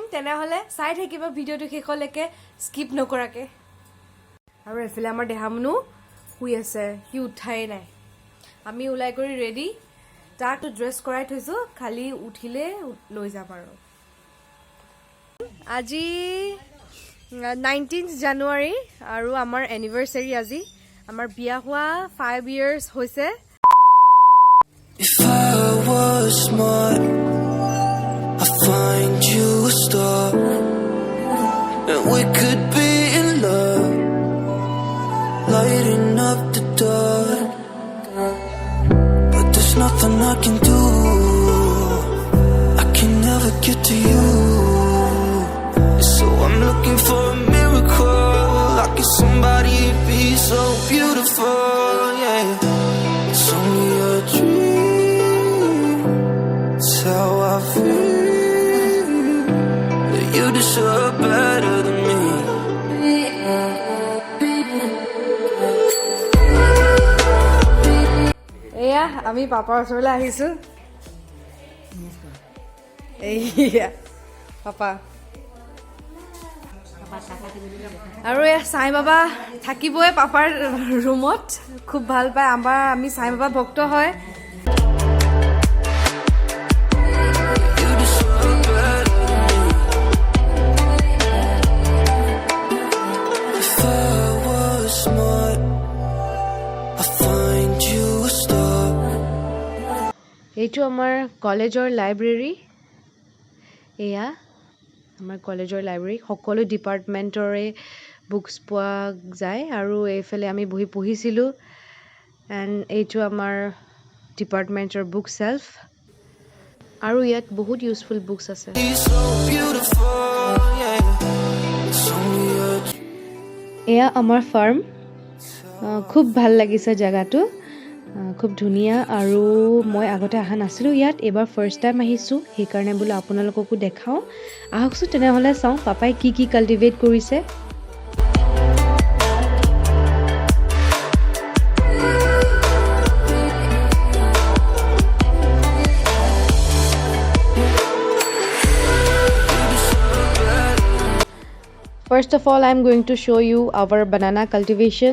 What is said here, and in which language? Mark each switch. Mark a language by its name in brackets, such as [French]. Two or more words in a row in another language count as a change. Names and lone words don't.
[Assamese] তেনে হলে চাই থাকিব ভিডিওটো শেষলৈকে স্কিপ নকৰাকে আৰু এফালে আমাৰ দেহামনু শুই আছে কি উঠাই নাই আমি উলাই কৰি ৰেডি তাক ড্ৰেছ কৰাই থৈছো খালি উঠিলে লৈ যাম আৰু আজি 19th জানুৱাৰী আৰু আমাৰ এনিভাৰ্সাৰী আজি আমাৰ বিয়া হোৱা 5 years হৈছে [English] If I was smart, I'd find you a star, and we could be in love, lighting up the dark. But there's nothing I can do, I can never get to you. So I'm looking for a miracle, like if somebody be so beautiful, yeah. It's only a dream, it's how I feel, that you deserve better than me. [Assamese] এয়া আমি পাপাৰ ওচৰলৈ আহিছো এইয়া পাপা আৰু এয়া সাই বাবা থাকিবই পাপাৰ ৰুমত খুব ভাল পায় আমি সাই বাবা ভক্ত হয় [English] You deserve better than me. If I was smart, I'd find you a star. [Assamese] এইটো আমাৰ কলেজৰ লাইব্ৰেৰী এয়া আমাৰ কলেজৰ লাইব্ৰেৰী সকলো ডিপাৰ্টমেণ্টৰে বুকছ পোৱা যায় আৰু এইফালে আমি বহি পঢ়িছিলো এণ্ড এইটো আমাৰ ডিপাৰ্টমেণ্টৰ [English] book shelf [Assamese] আৰু ইয়াত বহুত [English] useful books [Assamese] আছে [English] You're so beautiful, yeah. It's only a dream. [Assamese] এয়া আমাৰ ফাৰ্ম খুব ভাল লাগিছে জায়গাটো খুব ধুনীয়া আৰু মই আগতে অহা নাছিলোঁ ইয়াত এবাৰ [English] first time [Assamese] আহিছোঁ সেইকাৰণে বোলো আপোনালোককো দেখাওঁ আহকচোন তেনেহ'লে চাওঁ পাপাই কি কি কাল্টিভেট কৰিছে [English] First of all, I'm going to show you our banana cultivation.